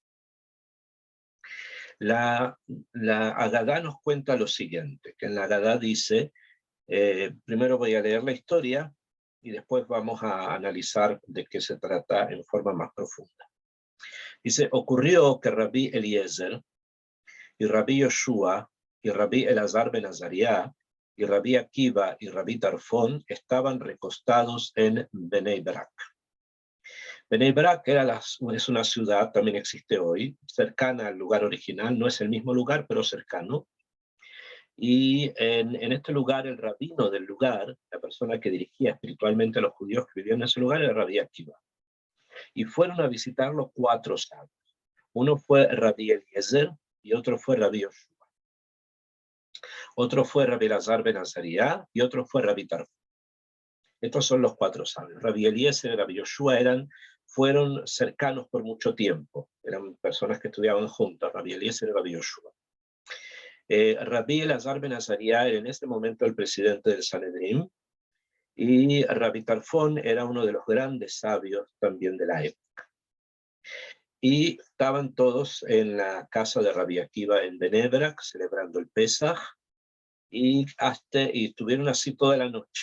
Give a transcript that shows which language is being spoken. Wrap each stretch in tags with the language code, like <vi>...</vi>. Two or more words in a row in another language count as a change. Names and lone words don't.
<es>La Haggadah nos cuenta lo siguiente, que en la Haggadah dice, primero voy a leer la historia, y después vamos a analizar de qué se trata en forma más profunda. Dice, ocurrió que Rabbi Eliezer y Rabbi Yoshua y Rabbi Elazar ben Azariah y Rabbi Akiva y Rabbi Tarfón estaban recostados en Bnei Brak. Bnei Brak es una ciudad, también existe hoy, cercana al lugar original, no es el mismo lugar, pero cercano. Y en este lugar, el rabino del lugar, la persona que dirigía espiritualmente a los judíos que vivían en ese lugar, era Rabbi Akiva. Y fueron a visitarlo 4 sabios. Uno fue Rabbi Eliezer y otro fue Rabbi Yoshua. Otro fue Rabbi Elazar ben Azariah y otro fue Rabbi Tarfón. Estos son los 4 sabios. Rabbi Eliezer y Rabbi Yoshua fueron cercanos por mucho tiempo. Eran personas que estudiaban juntos, Rabbi Eliezer y Rabbi Yoshua. Rabbi Elazar ben Azariah era en ese momento el presidente del Sanedrín, y Rabbi Tarfón era uno de los grandes sabios también de la época. Y estaban todos en la casa de Rabbi Akiva en Bnei Brak, celebrando el Pesaj, y estuvieron así toda la noche.</es>